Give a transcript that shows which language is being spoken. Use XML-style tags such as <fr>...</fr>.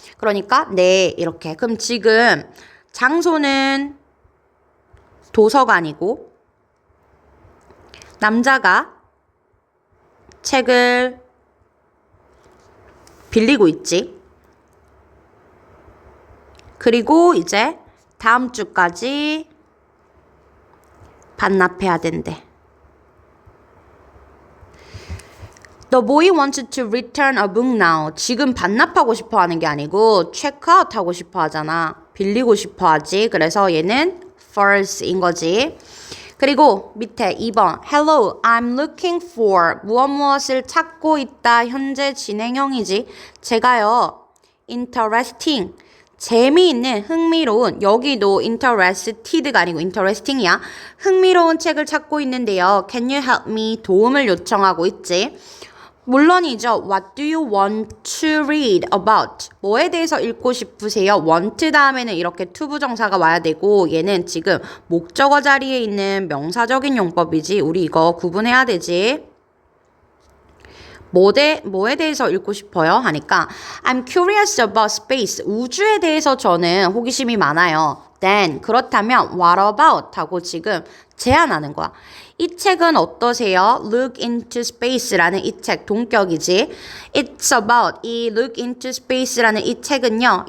<ko>그러니까 네 이렇게. 그럼 지금 장소는 도서관이고 남자가 책을 빌리고 있지. 그리고 이제 다음 주까지 반납해야 된대.</ko> <en>The boy wanted to return a book now.</en> <ko>지금 반납하고 싶어 하는 게 아니고 check out 하고 싶어 하잖아. 빌리고 싶어 하지. 그래서 얘는 false인 거지. 그리고 밑에 2번</ko> <en>Hello, I'm looking for</en> <ko>무엇을 찾고 있다. 현재 진행형이지. 제가요 interesting 재미있는 흥미로운 여기도 interested가 아니고 interesting이야. 흥미로운 책을 찾고 있는데요.</ko> <en>Can you help me?</en> <ko>도움을 요청하고 있지. 물론이죠.</ko> <en>What do you want to read about?</en> <ko>뭐에 대해서 읽고 싶으세요? want 다음에는 이렇게 to 부정사가 와야 되고 얘는 지금 목적어 자리에 있는 명사적인 용법이지. 우리 이거 구분해야 되지. 뭐에 대해서 읽고 싶어요?</ko> <en>하니까 I'm curious about space.</en> <ko>우주에 대해서 저는 호기심이 많아요.</ko> <en>Then</en> <ko>그렇다면</ko> <en>what about?</en> <ko>하고 지금 제안하는 거야. 이 책은 어떠세요? Look into Space라는 이 책 동격이지.</ko> <en>It's about</en> <ko>이 Look into Space라는 이 책은요.</ko>